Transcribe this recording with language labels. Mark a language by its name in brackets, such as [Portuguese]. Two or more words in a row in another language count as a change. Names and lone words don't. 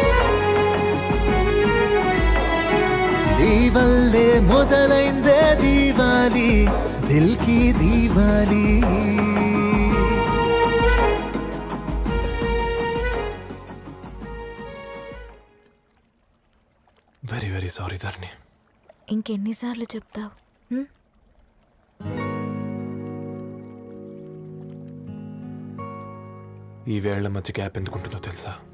[Telugu] నీ వల్లే మొదలైందే దీవాలి. [Hindi] दिवाली दिल की दिवाली [English] very very sorry ధరణి. [Telugu] ఇంకెన్నిసార్లు చెప్తావు? ఈ వేళ్ల మధ్య గ్యాప్ ఎందుకుంటుందో తెలుసా?